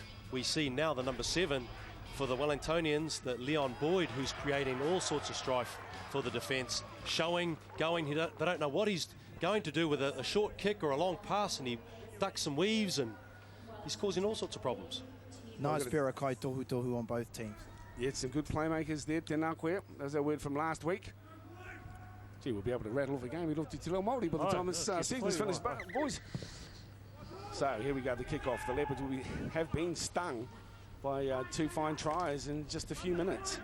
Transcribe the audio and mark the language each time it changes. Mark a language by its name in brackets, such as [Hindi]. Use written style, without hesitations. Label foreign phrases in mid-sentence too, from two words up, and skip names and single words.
[English] We see now the number 7 for the Wellingtonians, that Leon Boyd, who's creating all sorts of strife for the defence, showing, going. They don't know what he's going to do with a short kick or a long pass, and he ducks and weaves, and he's causing all sorts of problems. Nice [Māori] pera kai tohu [English] on both teams. Yeah, some good playmakers there, [Māori] Tēnā koe. [English] There's our word from last week. Gee, we'll be able to rattle off a game. We'll Te Reo Māori by the time this season's finished, boys. So here we go, the kick-off. The Leopards have been stung by 2 fine tries in just a few minutes.